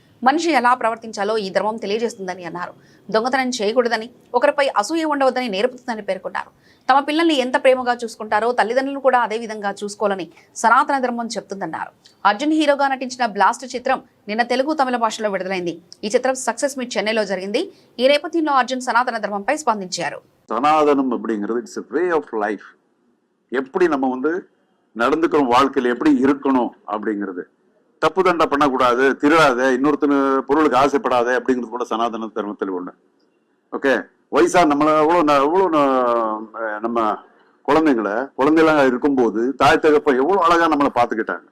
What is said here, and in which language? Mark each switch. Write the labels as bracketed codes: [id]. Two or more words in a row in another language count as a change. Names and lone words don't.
[te] మనిషి ఎలా ప్రవర్తించాలో ఈ ధర్మం తెలియజేస్తుందని అన్నారు. దొంగతనం చేయకూడదని, ఒకరిపై అసూయ ఉండవద్దని నేర్పుతుందని పేర్కొన్నారు. తమ పిల్లల్ని ఎంత ప్రేమగా చూసుకుంటారో తల్లిదండ్రులను కూడా అదే విధంగా చూసుకోవాలని సనాతన ధర్మం చెప్తుందన్నారు. అర్జున్ హీరోగా నటించిన బ్లాస్ట్ చిత్రం నిన్న తెలుగు, తమిళ భాషలో విడుదలైంది. ఈ చిత్రం సక్సెస్ మీట్ చెన్నైలో జరిగింది. ఈ నేపథ్యంలో అర్జున్ సనాతన ధర్మంపై స్పందించారు. [ta] சனாதனம் அப்படிங்கிறது [en] It's way of life. [ta] எப்படி நம்ம நடந்துக்கிறோம், வாழ்க்கையில எப்படி இருக்கணும் அப்படிங்கிறது. தப்பு தண்டை பண்ணக்கூடாது, திருடாத, இன்னொருத்தன பொருளுக்கு ஆசைப்படாத அப்படிங்கிறது கூட சனாதன தர்மத்தில் ஒண்ணு. ஓகே, வயசா நம்மள எவ்வளவு நம்ம குழந்தைங்களா இருக்கும்போது தாய் தகப்ப எவ்வளவு அழகா நம்மளை பார்த்துக்கிட்டாங்க.